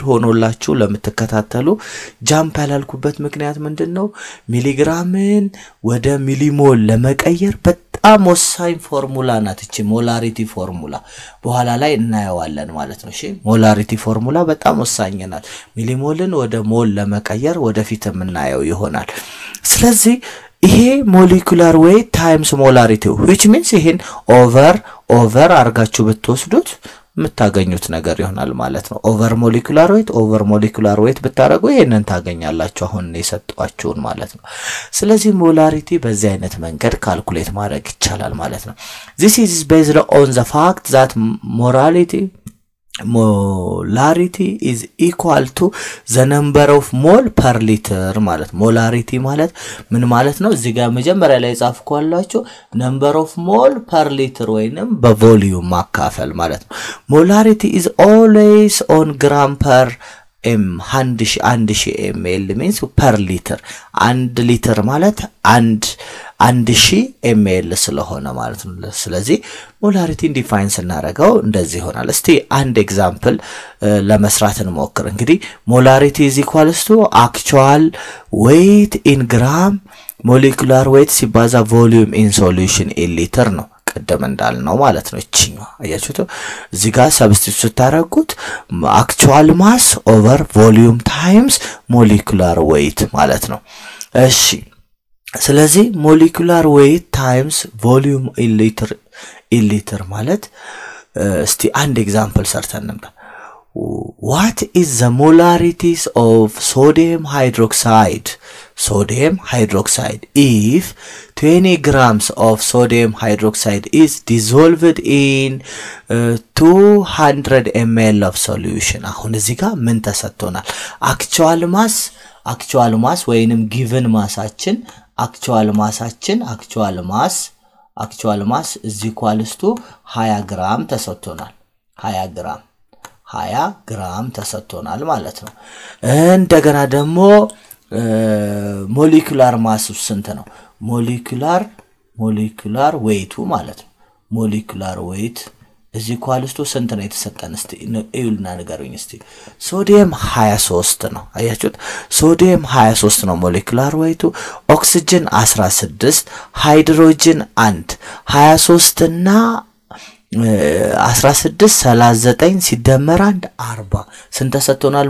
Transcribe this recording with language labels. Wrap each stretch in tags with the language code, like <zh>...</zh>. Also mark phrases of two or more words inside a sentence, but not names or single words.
<am>ሆኖላችሁ ለምትከታተሉ ጃምፕ ያላልኩበት ምክንያት ምንድነው ሚሊግራምን ወደ ሚሊሞል ለመቀየር በጣም ወሳኝ ፎርሙላ ናት እቺ</am> <en>molarity formula</en> <am>በኋላ ላይ እናየዋለን ማለት ነው እሺ</am> <en>molarity formula</en> <am>በጣም ወሳኝ ናት ሚሊሞልን ወደ ሞል ለመቀየር ወደፊት እናየው ይሆናል ስለዚህ ይሄ</am> <en>molecular weight times molarity which means</en> <am>ይሄን over አርጋችሁ ብትወስዱት የምታገኙት ነገር ይሆናል ማለት ነው</am> <en>over molecular weight</en> <am>ብታረጉ ይሄንን ታገኛላችሁ አሁን የሰጣችሁን ማለት ነው ስለዚህ molarity በዚህ አይነት መንገድ ካልኩሌት ማድረግ ይቻላል ማለት ነው</am> <en>this is based on the fact that molarity is equal to the number of mole per liter</en> <am>ማለት molarity ማለት ምን ማለት ነው እዚህ ጋር መጀመሪያ ላይ ጻፍኳላችሁ</am> <en>number of mole per liter</en> <am>ወይንም በቮሊዩም ማካፈል ማለት</am> <en>ነው molarity is always on gram per m 1000 ml means per liter 1</en> <am>ሊትር ማለት</am> <en>1000 ml</en> <am>ስለሆነ ማለት ነው ስለዚህ ሞላሪቲ ዲፋይን ስናደርገው እንደዚህ ይሆናል እስቲ አንድ ኤግዛምፕል ለመስራት እንሞክር እንግዲህ</am> <en>molarity is equals to actual weight in gram molecular weight</en> <am>ሲባዛ</am> <en>volume in solution in liter</en> <am>ነው ቀደም እንዳልነው ማለት ነው እቺኛ አያችሁት እዚህ ጋር ሰብስቲቱት ታረጉት</am> <en>actual mass over volume times molecular weight</en> <am>ማለት ነው እሺ ስለዚህ</am> <en>molecular weight times volume in liter</en> <am>ማለት እስቲ አንድ ኤግዛምፕል ሰርተን ነበር</am> <en>what is the molarities of sodium hydroxide if 20 grams of sodium hydroxide is dissolved in 200 ml of solution</en> <am>አሁን እዚህ ጋር ምን ተሰጥቶናል</am> <en>actual mass ወይንም given ማሳችን actual mass is equals to 20 gram</en> <am>ተሰጥቶናል 20 ግራም ተሰጥቶናል ማለት ነው እንደገና ደግሞ</am> <en>molecular mass</en> <am>ስንት ነው</am> <en>molecular weight</en> <am>ማለት ነው</am> <en>molecular weight is equals to</en> <am>ስንት ነው የተሰጠን እስቲ እዩልና ንገሩኝ እስቲ ሶዲየም 23 ነው አያችሁት ሶዲየም 23 ነው</am> <en>molecular weight</en> <am>ኦክሲጅን 16 ሃይድሮጅን 1 23 እና 16 39 ሲደመር 1 40 ስንት ተሰጥቶናል?</am>